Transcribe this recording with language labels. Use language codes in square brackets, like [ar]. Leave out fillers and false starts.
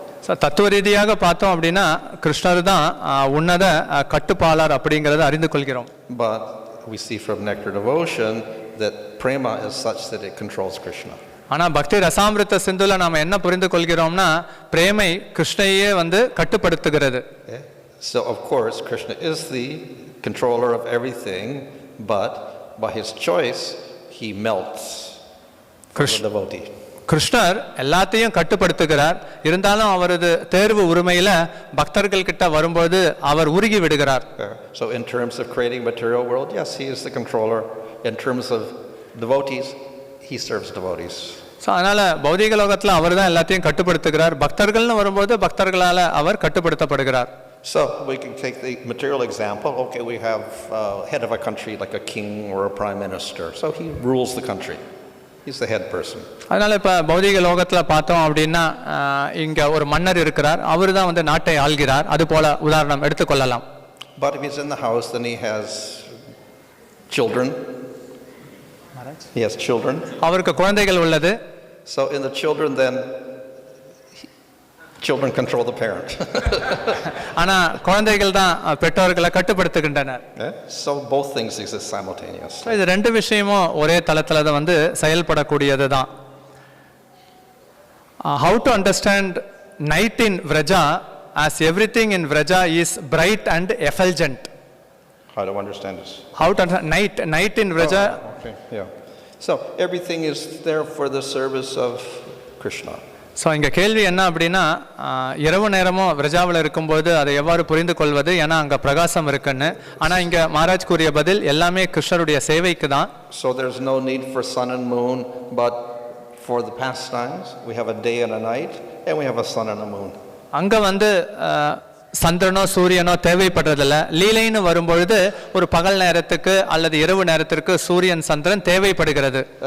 [ta] So தத்துவ ரீதியாக பார்த்தோம் அப்படின்னா கிருஷ்ணர் தான் உன்னத கட்டுப்பாளர் அப்படிங்கறதை அறிந்து கொள்கிறோம். [en] But we see from Nectar Devotion that prema is such that it controls Krishna. [ta] ஆனா பக்தி ரசாமிருத சிந்துல நாம என்ன புரிந்து கொள்கிறோம்னா பிரேமை கிருஷ்ணரையே வந்து கட்டுப்படுத்துகிறது. [en] So of course Krishna is the controller of everything, but by his choice he melts the devotee. [ta] கிருஷ்ணர் எல்லாத்தையும் கட்டுப்படுத்துகிறார். இருந்தாலும் அவரது தேர்வு உரிமையில பக்தர்கள் கிட்ட வரும்போது அவர் உருகி விடுகிறார். [en] So in terms of creating material world, yes, he is the controller. In terms of devotees, he serves devotees. [ta] So அதனால பௌதிக லோகத்துல அவர் தான் எல்லாத்தையும் கட்டுப்படுத்துகிறார். பக்தர்கள்னு வரும்போது பக்தர்களால அவர் கட்டுப்படுத்தப்படுகிறார். [en] So we can take the material example. Okay, we have head of a country like a king or a prime minister. So he rules the country. He's the head person. [ta] அதனால இப்ப பௌதிக லோகத்துல பார்த்தோம் அப்படின்னா இங்க ஒரு மன்னர் இருக்கிறார். அவர் தான் வந்து நாட்டை ஆள்கிறார். அது போல உதாரணம் எடுத்துக்கொள்ளலாம். [en] But if he's in the house, then he has children. He has children. [ta] அவருக்கு குழந்தைகள் உள்ளது. [en] So in the children, then children control the parent. [ta] ஆனா குழந்தைகள் தான் பெற்றோர்களை கட்டுப்படுத்துகின்றனர். [en] So both things exist simultaneously. [ta] இது ரெண்டு விஷயமும் ஒரே தளத்துல தான் வந்து செயல்படக்கூடியது தான். [en] How to understand night in Vraja, as everything in Vraja is bright and effulgent? How to understand this? How to understand night in Vraja? Okay, yeah. So everything is there for the service of Krishna. [ta] So இங்கே கேள்வி என்ன அப்படின்னா இரவு நேரமும் விரஜாவில் இருக்கும்போது அதை எவ்வாறு புரிந்து கொள்வது, ஏன்னா அங்கே பிரகாசம் இருக்குன்னு. ஆனால் இங்கே மகாராஜ் கூறிய பதில் எல்லாமே கிருஷ்ணருடைய சேவைக்கு தான். [en] So there's no need for sun and moon, but for the pastimes we have a day and a night and we have a sun and a moon. [ta] அங்கே வந்து சந்திரனோ சூரியனோ தேவைப்படுறதில்ல. லீலைன்னு வரும்பொழுது ஒரு பகல் நேரத்துக்கு அல்லது இரவு நேரத்திற்கு சூரியன் சந்திரன் தேவைப்படுகிறது.